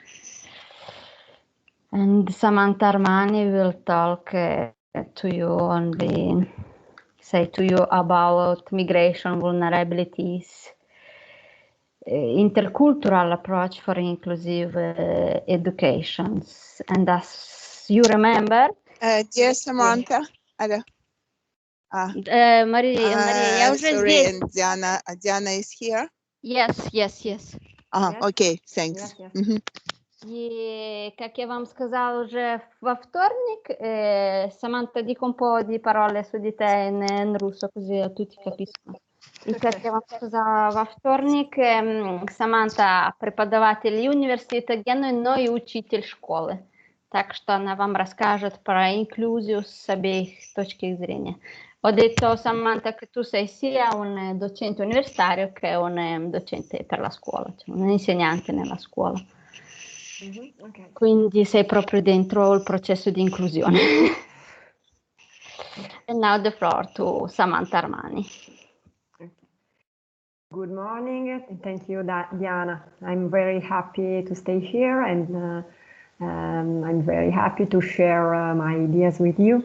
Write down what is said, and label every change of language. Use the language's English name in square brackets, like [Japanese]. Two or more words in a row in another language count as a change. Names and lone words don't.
[English] And Samantha Armani will talk to you only, say to you about migration vulnerabilities, intercultural approach for inclusive education. And as you remember, Dear Samantha, hello. Maria, [Russian] я уже [English] Sorry, [Russian] здесь. [English] and Diana is here. Yes. Yes. Okay, thanks. Yes. Mhm. E, [Russian] как я вам сказала уже во вторник, Саманта, [Italian] dico un po' di parole su di te in russo così tutti capiscono. [Russian] И как я вам сказала во вторник, Саманта преподаватель университета Генуи, но и учитель школы. Так что она вам расскажет про инклюзию с обеих точки зрения. [Italian] Ho detto, Samantha, che tu sei sia un docente universitario che un docente per la scuola, cioè un insegnante nella scuola. Okay. Quindi sei proprio dentro il processo di inclusione. [English] And now the floor to Samantha Armani. Good morning, and thank you, Diana. I'm very happy to stay here, and I'm very happy to share my ideas with you.